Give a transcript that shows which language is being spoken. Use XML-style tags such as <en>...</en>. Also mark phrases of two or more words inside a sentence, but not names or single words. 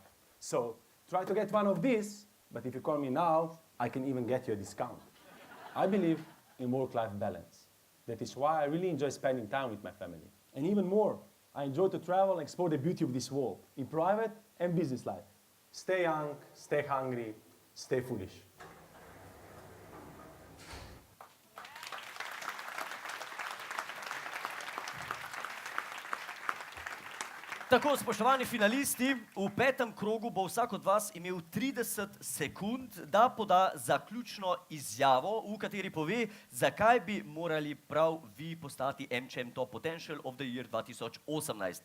<en>So try to get one of these, but if you call me now, I can even get you a discount. I believe in work-life balance. That is why I really enjoy spending time with my family. And even more, I enjoy to travel and explore the beauty of this world, in private and business life. Stay young, stay hungry, stay foolish.</en> <sl>Tako, spoštovani finalisti, v petem krogu bo vsak od vas imel 30 sekund, da poda zaključno izjavo, v kateri pove, zakaj bi morali prav vi postati AmCham Top Potential of the Year 2018.</sl>